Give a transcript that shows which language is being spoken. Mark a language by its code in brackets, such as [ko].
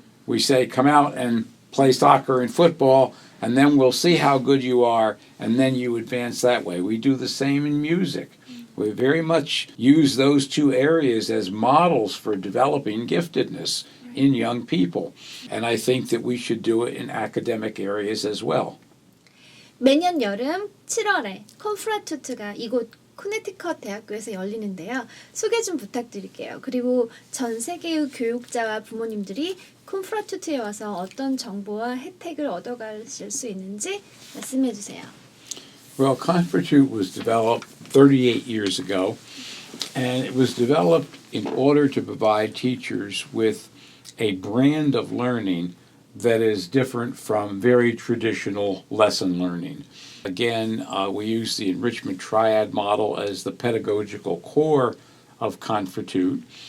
[en] We say come out and play soccer and football, and then we'll see how good you are, and then you advance that way. We do the same in music. We very much use those two areas as models for developing giftedness in young people. And I think that we should do it in academic areas as well. [ko] 매년 여름 7월에 콘프라투트가 이곳 코네티컷 대학교에서 열리는데요. 소개 좀 부탁드릴게요. 그리고 전 세계의 교육자와 부모님들이 콘프라투트에 와서 어떤 정보와 혜택을 얻어가실 수 있는지 말씀해 주세요. [en] Well, Confertute was developed 38 years ago, and it was developed in order to provide teachers with a brand of learning that is different from very traditional lesson learning. Again, we use the enrichment triad model as the pedagogical core of Confertute.